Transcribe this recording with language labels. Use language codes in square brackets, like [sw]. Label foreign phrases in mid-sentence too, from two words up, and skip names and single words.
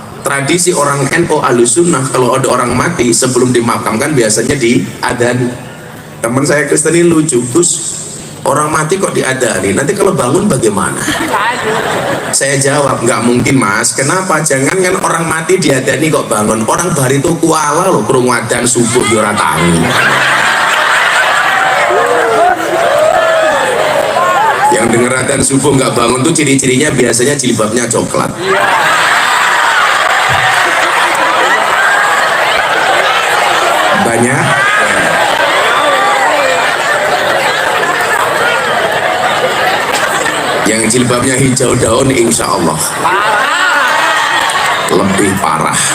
[id] Tradisi orang NU Ahlussunnah kalau ada orang mati sebelum dimakamkan biasanya diadani. Teman saya Kristen ini lucu, Gus, orang mati kok diadani, nanti kalau bangun bagaimana? Saya jawab, nggak mungkin Mas. Kenapa? Jangan kan orang mati diadani kok bangun, orang barito kuala [jv] loh krungu [id] adzan subuh di ora tahu. Yang denger adzan subuh nggak bangun tuh ciri-cirinya biasanya jilbabnya coklat. Banyak yang jilbabnya hijau daun, [ar] إن شاء الله [id] lebih parah.